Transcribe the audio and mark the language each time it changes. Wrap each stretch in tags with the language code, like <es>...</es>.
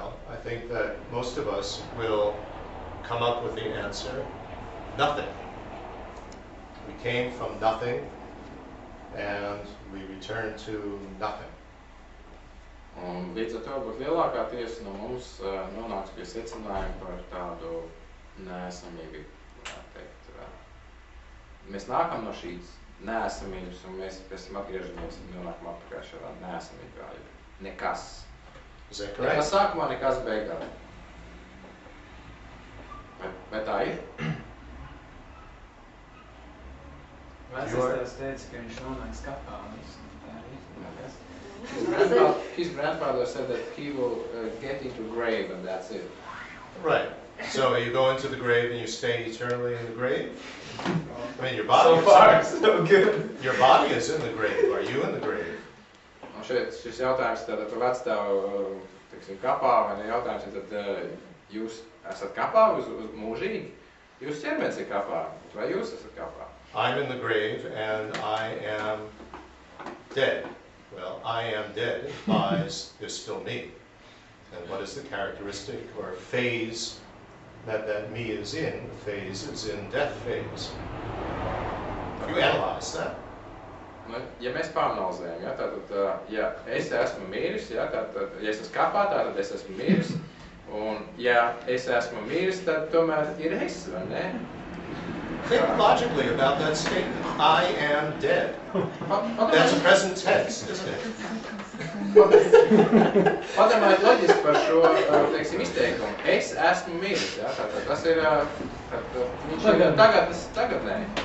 <en>I think that most of us will come up with the answer, nothing. We came from nothing and we return to nothing.</en> <lv>Un līdz ar to varbūt lielākā tiesa no mums nonāks pie secinājuma par tādu neesamību, varētu teikt. Mēs nākam no šīs neesamības, un mēs pēc tam atgriežamies un nonākam atpakaļ šādā neesamībā. Nekas. Nekas sākumā, nekas beigās. Vai tā ir? Vecais teica, ka viņš nonāks kapā un viss. Tā ir nekas.</lv> <en>His grandfather said that he will get into grave and that's it. Right. So you go into the grave and you stay eternally in the grave? I mean, your body So far, so good. Your body is in the grave. Are you in the grave?</en> <lv>Un šis jautājums tātad par vecstāvu, teiksim, kapā, vai ne jautājums ir, tad jūs esat kapā uz mūžīgi? Jūs ķermenis ir kapā, vai jūs esat kapā?</lv> <en>I'm in the grave and I am dead. Well, I am dead implies there's still me. And what is the characteristic or phase that me is in? The phase is in death phase. You analyze that.</en> <lv>Nu, ja mēs pāranalizējam, ja, tātad, ja es esmu miris, ja, tātad, ja es esmu kapā, tātad es esmu miris, un ja es esmu miris, tad tomēr ir es, vai ne?</lv> <en>Think logically about that statement. I am dead. That's present tense, isn't it?</en> <lv>Padomājiet loģiski par šo, teiksim, izteikumu. Es esmu miris, ja, tātad tas ir, viņš ir tagadnē.</lv>